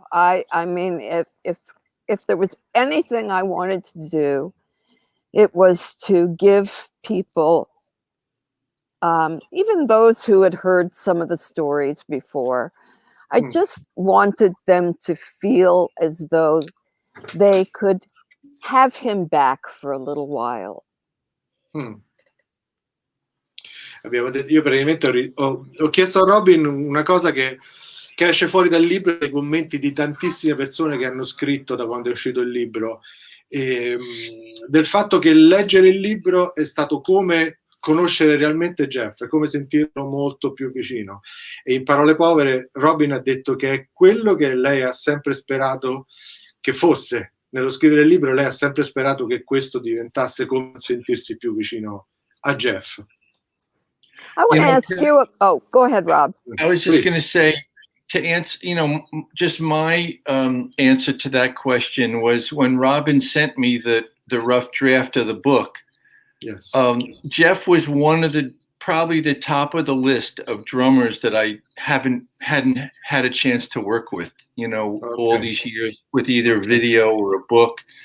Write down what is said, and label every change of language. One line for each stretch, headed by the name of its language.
English: I mean, if there was anything I wanted to do, it was to give people, even those who had heard some of the stories before, I just wanted them to feel as though they could have him back for a little while.
Italian: Io praticamente ho chiesto a Robyn una cosa che esce fuori dal libro, dai commenti di tantissime persone che hanno scritto da quando è uscito il libro, del fatto che leggere il libro è stato come conoscere realmente Jeff, è come sentirlo molto più vicino. E in parole povere, Robyn ha detto che è quello che lei ha sempre sperato che fosse. Nello scrivere il libro lei ha sempre sperato che questo diventasse come sentirsi più vicino a Jeff.
English: I want to ask you. Oh, go ahead, Rob. I was just going to say, to answer, just my answer to that question was when Robyn sent me the rough draft of the book. Yes. Jeff was one of the probably the top of the list of drummers that I hadn't had a chance to work with, all these years with either video or a book.